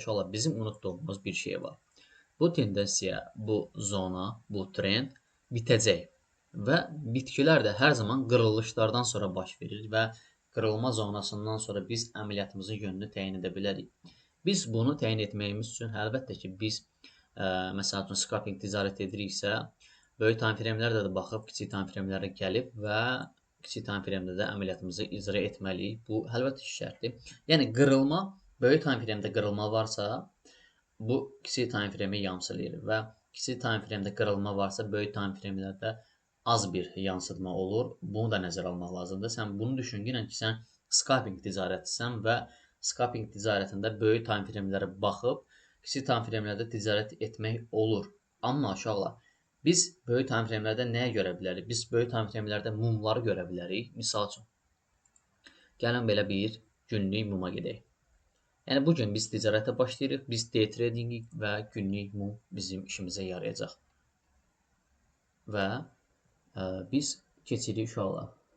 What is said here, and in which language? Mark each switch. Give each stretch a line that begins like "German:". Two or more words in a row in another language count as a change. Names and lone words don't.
Azerbaijani: İnşallah bizim unutduğumuz bir şey var. Bu tendensiya, bu zona, bu trend bitəcək və bitkilər də hər zaman qırılışlardan sonra baş verir və qırılma zonasından sonra biz əməliyyatımızın yönünü təyin edə bilərik. Biz bunu təyin etməyimiz üçün əlbəttə ki, biz məsəl üçün scalping ticarət ediriksə, böyük
English: time frame-
Azerbaijani: lərdə də baxıb kiçik
English: time frame-
Azerbaijani: lərə gəlib və kiçik
English: time frame-
Azerbaijani: də də əməliyyatımızı icra etməliyik. Bu əlbəttə ki, şərtdir. Yəni qırılma, böyük
English: time frame-
Azerbaijani: də qırılma varsa, bu kiçik
English: time frame-
Azerbaijani: i yamsılayır və kiçik
English: time frame-
Azerbaijani: də qırılma varsa, böyük
English: time frame-
Azerbaijani: lərdə az bir yansıtma olur. Bunu da nəzərə almaq lazımdır. Sən bunu düşünürsən ki, sən scalping ticarətçisən və scalping ticarətində böyük
English: time frame-
Azerbaijani: lərə baxıb, kiçik
English: time frame-
Azerbaijani: lərdə ticarət etmək olur. Amma uşaqlar, biz böyük
English: time frame-
Azerbaijani: lərdə nəyə görə bilərik? Biz böyük
English: time frame-
Azerbaijani: lərdə mumları görə bilərik. Misal üçün, gəlin belə bir günlük muma gedək. Yəni, bugün biz ticarətə başlayırıq, biz
English: day trading
Azerbaijani: və günlük mum bizim işimizə yarayacaq. Və biz keçirik uşaqlar.